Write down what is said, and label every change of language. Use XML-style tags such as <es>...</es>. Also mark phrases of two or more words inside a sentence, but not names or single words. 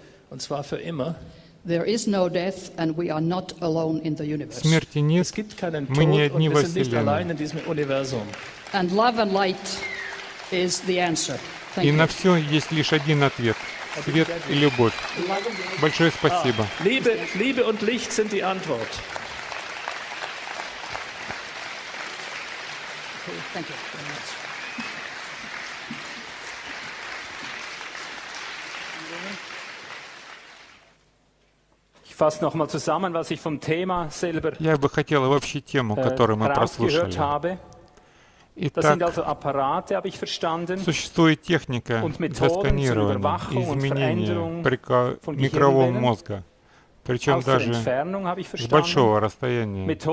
<ru>Смерти нет, мы не одни во Вселенной. И на все есть лишь один ответ — свет и любовь. Большое спасибо.</ru> <de>Liebe und Licht sind die Antwort.</de> <en>Thank you very much.</en> <de>Ich fasse nochmal zusammen, was ich vom Thema selber</de> <ru>Я бы хотел вообще тему, которую мы прослушали. Итак, существует техника для сканирования и изменения микроволн мозга, причем даже с большого расстояния.</ru>